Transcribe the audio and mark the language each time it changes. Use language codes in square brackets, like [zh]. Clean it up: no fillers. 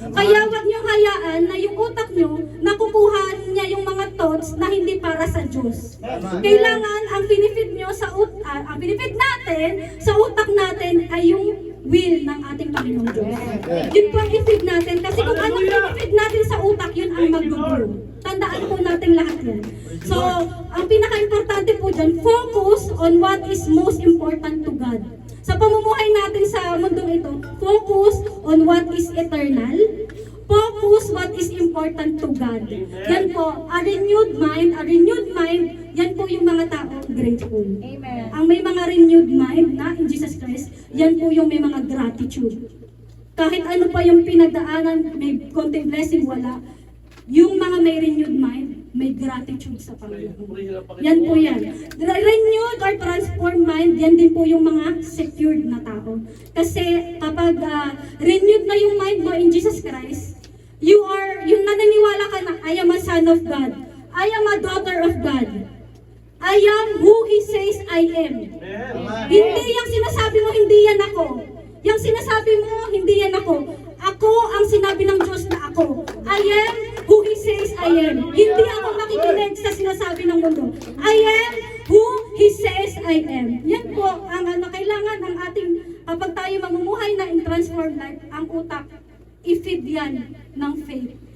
[tl] Kaya wag niyo hayaan na yung utak niyo, nakukuha niya yung mga thoughts na hindi para sa Diyos. Kailangan ang finifeed niyo ang finifeed natin sa utak natin ay yung will ng ating Panginoong Diyos. Yun po ang i-feed natin. Kasi kung anong i-feed natin sa utak, yun ang mag-grow. Tandaan po natin lahat yan. [en] So, [tl] ang pinaka-importante po dyan, [en] focus on what is most important to God. [tl] Sa pamumuhay natin sa mundong ito, [en] focus on what is eternal. Focus what is important to God. [tl] Yan po, a renewed mind, yan po yung mga tao grateful. Amen. Ang may mga renewed mind na in Jesus Christ, yan po yung may mga gratitude. Kahit ano pa yung pinagdaanan, may konting blessing, wala. Yung mga may renewed mind, may gratitude sa Panginoon. Yan po yan. Renewed or transformed mind, yan din po yung mga secured na tao. Kasi kapag renewed na yung mind mo in Jesus Christ, yung naniniwala ka na, [en] I am a son of God, I am a daughter of God, I am who He says I am. [tl] Hindi yung sinasabi mo, hindi yan ako. Yung sinasabi mo, hindi yan ako. Ako ang sinabi ng Diyos na ako. [en] I am who He says I am. [tl] Hindi ako makikinig sa sinasabi ng mundo. [en] I am who He says I am. [tl] Yan po ang kailangan ng ating, kapag tayo mamumuhay na in transformed life, ang utak, i-feed yan ng faith.